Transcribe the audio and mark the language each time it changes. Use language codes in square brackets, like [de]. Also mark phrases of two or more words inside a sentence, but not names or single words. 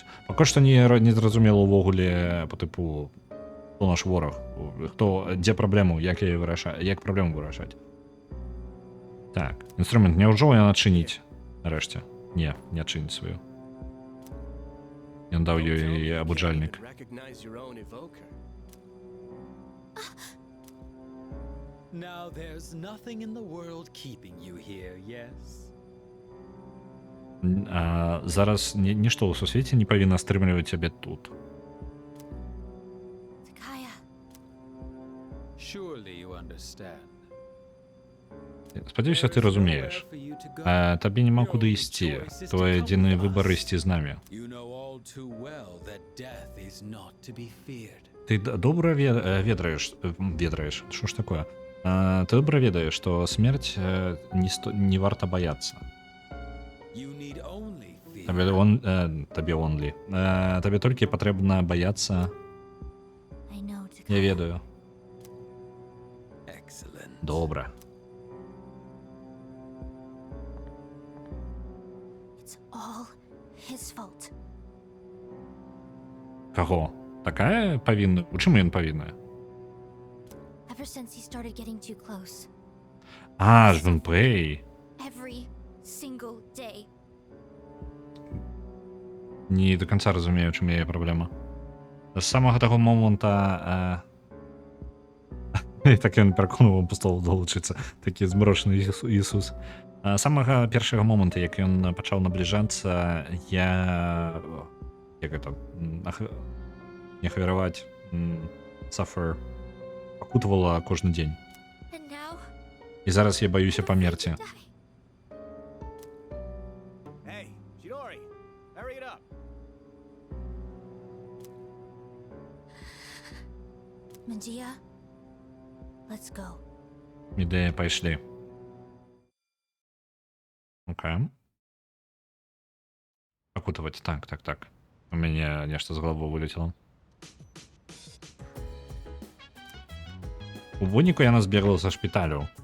[be] Пакуль што не зразумела ўвогуле по тыпу хто наш вораг, дзе праблему, як праблему вырашаць. Так, інструмент няўжо яна чыніць нарэшце? Не чыніць сваю. Ён даў ёй абуджальнік. [en] Recognize your own evoker. Now there's nothing in the world keeping you here, yes? [be] Зараз нішто ў сусвеце не павінна стрымліваць цябе тут. [en] Takaya. Surely you understand. [be] Спадзяюся, ты разумееш. Табе няма куды ісці. Твой адзіны выбар ісці з намі. [en] You know all too well that death is not to be feared. [be] Ты добра ведаеш, што ж такое? Ты добра ведаеш, што смерць не варта баяцца. [en] You need only fear. [be] Табе толькі патрэбна баяцца. [en] I know, Takaya. [be] Я ведаю. [en] Excellent. [be] Добра. [en] It's all his fault. [be] Каго? Такая павінна? У чым ён павінна? [en] Ever since he started getting too close. [be] Жунпэй. [en] Every single day. [be] Не до канца разумею, чым яе праблема. З самага таго моманта так ён пераконваў апостолаў далучыцца. Такі змрочны Ісус. З самага першага моманту, як ён пачаў набліжацца, я не хвараваць suffer пакутавала кожны дзень. [en] And now [be] І зараз я баюся памерці. [en] die. Hey, Chidori, hurry it up. Manjia, let's go. [be] Ідэя пайшлі. Окей. Пакутаваць, так. У мяне нешта з галавы вылецела. У выніку яна збегла са шпіталю.